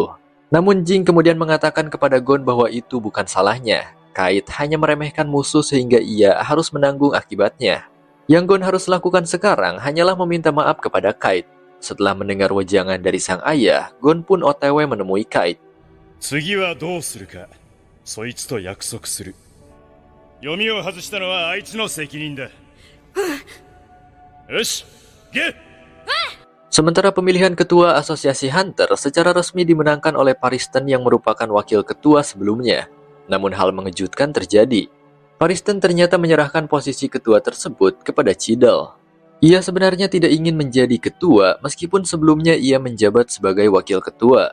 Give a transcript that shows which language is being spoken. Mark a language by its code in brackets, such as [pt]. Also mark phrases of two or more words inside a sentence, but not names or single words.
[id] Namun Jing kemudian mengatakan kepada Gon bahwa itu bukan salahnya. Kite hanya meremehkan musuh sehingga ia harus menanggung akibatnya. Yang Gon harus lakukan sekarang hanyalah meminta maaf kepada Kite. Setelah mendengar wejangan dari sang ayah, Gon pun OTW menemui Kite. [ja] 次はどうするか、そいつと約束する。読みを外したのはあいつの責任だ。よし、ゲッ！ [id] Sementara pemilihan ketua asosiasi Hunter secara resmi dimenangkan oleh Pariston yang merupakan wakil ketua sebelumnya. Namun hal mengejutkan terjadi. Pariston ternyata menyerahkan posisi ketua tersebut kepada Cidel. Ia sebenarnya tidak ingin menjadi ketua meskipun sebelumnya ia menjabat sebagai wakil ketua.